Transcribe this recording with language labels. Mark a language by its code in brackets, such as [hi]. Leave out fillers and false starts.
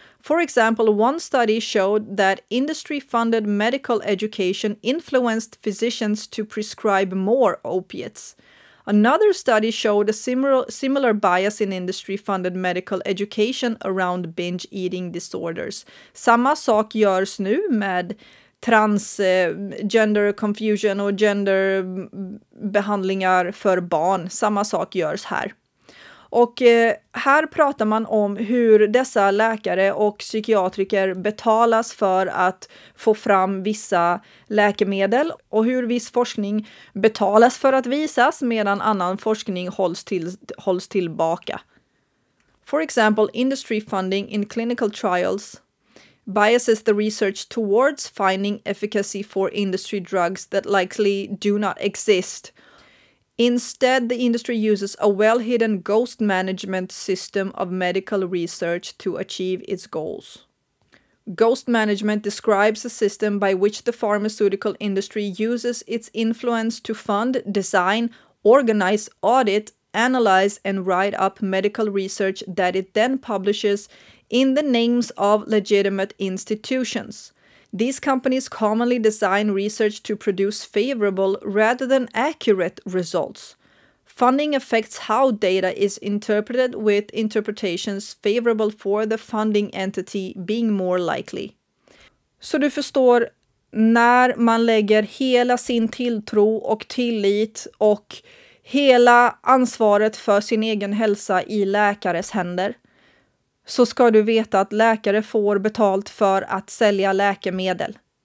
[en] For example, one study showed that industry-funded medical education influenced physicians to prescribe more opiates. Another study showed a similar bias in industry-funded medical education around binge eating disorders. [sv] Samma sak görs nu med [en] transgender confusion [sv] och genderbehandlingar för barn. Samma sak görs här. Och här pratar man om hur dessa läkare och psykiatriker betalas för att få fram vissa läkemedel och hur viss forskning betalas för att visas medan annan forskning hålls tillbaka. [en] For example, industry funding in clinical trials biases the research towards finding efficacy for industry drugs that likely do not exist. Instead, the industry uses a well-hidden ghost management system of medical research to achieve its goals. Ghost management describes a system by which the pharmaceutical industry uses its influence to fund, design, organize, audit, analyze, and write up medical research that it then publishes in the names of legitimate institutions. These companies commonly design research to produce favorable rather than accurate results. Funding affects how data is interpreted, with interpretations favorable for the funding entity being more likely. [sv] Så du förstår, när man lägger hela sin tilltro och tillit och hela ansvaret för sin egen hälsa i läkares händer, så ska du veta att läkare får betalt för att sälja läkemedel.